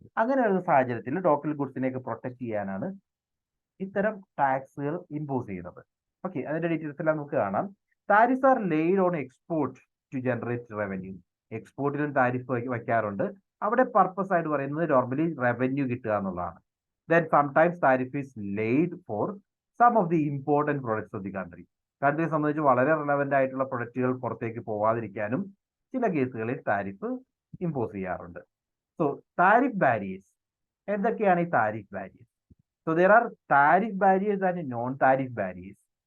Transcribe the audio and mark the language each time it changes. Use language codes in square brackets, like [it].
[ml] അങ്ങനെ ഒരു സാഹചര്യത്തിൽ ലോക്കൽ ഗുഡ്സിനെയൊക്കെ പ്രൊട്ടക്ട് ചെയ്യാനാണ് ഇത്തരം ടാക്സുകൾ ഇമ്പോസ് ചെയ്യുന്നത്. ഓക്കെ, അതിന്റെ ഡീറ്റെയിൽസ് എല്ലാം നമുക്ക് കാണാം. [en] Tariffs are laid on export to generate revenue. [ml] എക്സ്പോർട്ടിലും tariff വയ്ക്കാറുണ്ട്. അവിടെ പർപ്പസ് ആയിട്ട് പറയുന്നത് നോർമലി റവന്യൂ കിട്ടുക എന്നുള്ളതാണ്. [en] Then sometimes tariff is laid for some of the important products of the country. [ml] കൺട്രിയെ സംബന്ധിച്ച് വളരെ റിലവന്റ് ആയിട്ടുള്ള പ്രൊഡക്റ്റുകൾ പുറത്തേക്ക് പോവാതിരിക്കാനും ചില കേസുകളിൽ താരിഫ് ഇമ്പോസ് ചെയ്യാറുണ്ട്. സോ താരിഫ് ബാരിയേഴ്സ്, എന്തൊക്കെയാണ് ഈ tariff barriers? [en] So there are tariff barriers and non tariff barriers.